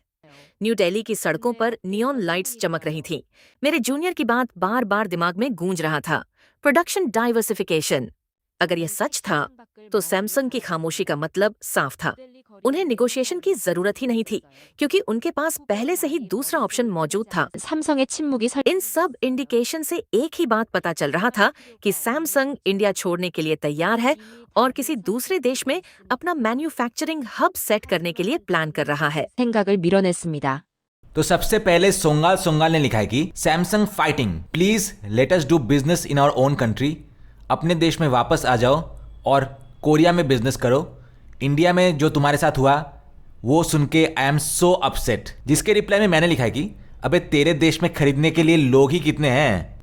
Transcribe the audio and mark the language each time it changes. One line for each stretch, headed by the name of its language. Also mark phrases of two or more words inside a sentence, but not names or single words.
Hindi: न्यू दिल्ली की सड़कों पर
English: neon lights
Hindi: चमक रही थीं। मेरे जूनियर की बात बार बार दिमाग में गूंज रहा था,
English: production diversification.
Hindi: अगर यह सच था तो सैमसंग की खामोशी का मतलब साफ था, उन्हें निगोशिएशन की जरूरत ही नहीं थी, क्योंकि उनके पास पहले से ही दूसरा ऑप्शन मौजूद था।
Korean: 삼성의 침묵이
Hindi: इन सब इंडिकेशन से एक ही बात पता चल रहा था कि सैमसंग इंडिया छोड़ने के लिए तैयार है और किसी दूसरे देश में अपना
English: manufacturing hub
Hindi: सेट करने के लिए प्लान कर रहा है।
Korean: 생각을 밀어냈습니다.
Hindi: तो सबसे पहले सोंगाल सोंगाल ने लिखा है कि
English: Samsung fighting, please let us do business in our own country.
Hindi: अपने देश में वापस आ जाओ और कोरिया में बिजनेस करो। इंडिया में जो तुम्हारे साथ हुआ वो सुन के
English: I am so upset.
Hindi: जिसके रिप्लाई में मैंने लिखा है कि अबे तेरे देश में खरीदने के लिए लोग ही कितने हैं?